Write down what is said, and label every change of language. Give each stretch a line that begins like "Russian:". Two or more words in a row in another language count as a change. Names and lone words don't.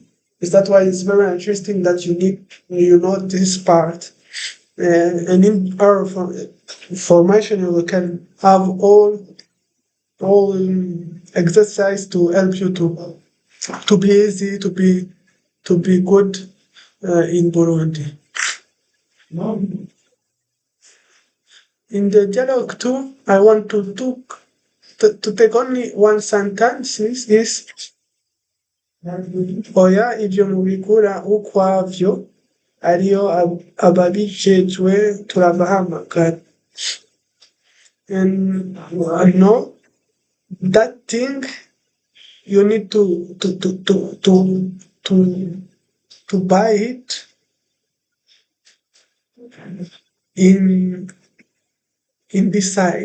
English: Is that why it's very interesting that you know this part, and in our formation we can have all exercise to help you to be easy, to be good in Burundi. In the dialogue 2, I want to take only one sentence.
Rundi: Is oya ibyo mubikura ukwavyo ariyo ababijejwe turabahamagara.
English: And no, that thing you need to buy it in this side.